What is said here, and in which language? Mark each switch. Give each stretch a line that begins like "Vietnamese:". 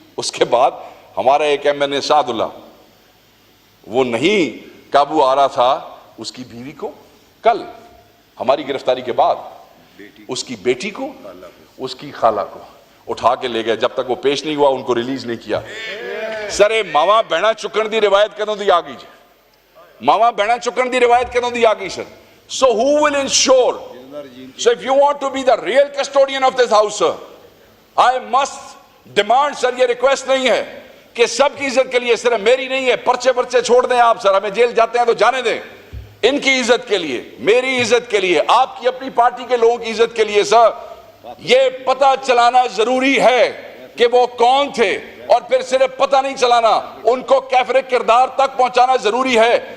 Urdu: اس کے بعد ہمارا ایک ایم این اے سعد اللہ, وہ نہیں قابو آ رہا تھا, اس کی بیوی کو کل ہماری گرفتاری کے بعد اس کی بیٹی کو, اس کی خالہ کو اٹھا کے لے گئے, جب تک وہ پیش نہیں ہوا ان کو ریلیز نہیں کیا.
Punjabi: سر ماوا بہنا چکن دی روایت کدوں دی آ گئی جی, ماوا بہنا چکن دی روایت کدوں دی آ گئی سر.
English: So who will ensure? So if you want to be the real custodian of this house, sir, I must demand, sir,
Urdu: یہ ریکویسٹ نہیں ہے کہ سب کی عزت کے لیے, صرف میری نہیں ہے, پرچے چھوڑ دیں آپ سر, ہمیں جیل جاتے ہیں تو جانے دیں, ان کی عزت کے لیے, میری عزت کے لیے, آپ کی اپنی پارٹی کے لوگوں کی عزت کے لیے سر یہ پتہ چلانا ضروری ہے کہ وہ کون تھے, اور پھر صرف پتہ نہیں چلانا, ان کو کیفر کردار تک پہنچانا ضروری ہے.